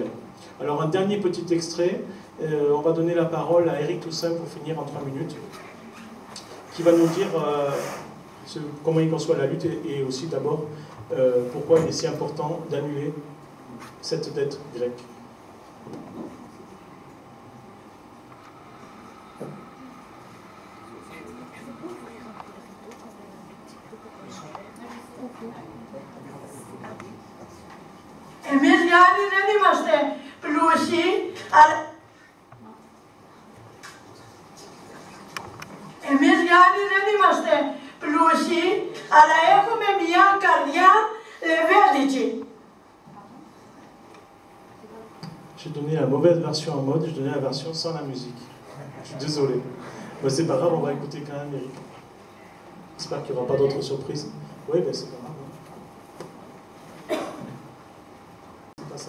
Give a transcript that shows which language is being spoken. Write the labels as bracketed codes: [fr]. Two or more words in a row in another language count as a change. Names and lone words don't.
[fr] Alors un dernier petit extrait, on va donner la parole à Éric Toussaint pour finir en 3 minutes, qui va nous dire comment il conçoit la lutte et aussi d'abord pourquoi il est si important d'annuler cette dette grecque. [el] Εμείς Γιάννη δεν είμαστε πλούσιοι, αλλά... Εμείς Γιάννη δεν είμαστε πλούσιοι, αλλά έχουμε μια καρδιά λεβέντικη. [fr] J'ai donné la mauvaise version en mode, je donnais la version sans la musique. Je suis désolé. Mais c'est pas grave, on va écouter quand même Eric. J'espère qu'il n'y aura pas d'autres surprises. Oui, ben c'est pas grave. C'est pas ça.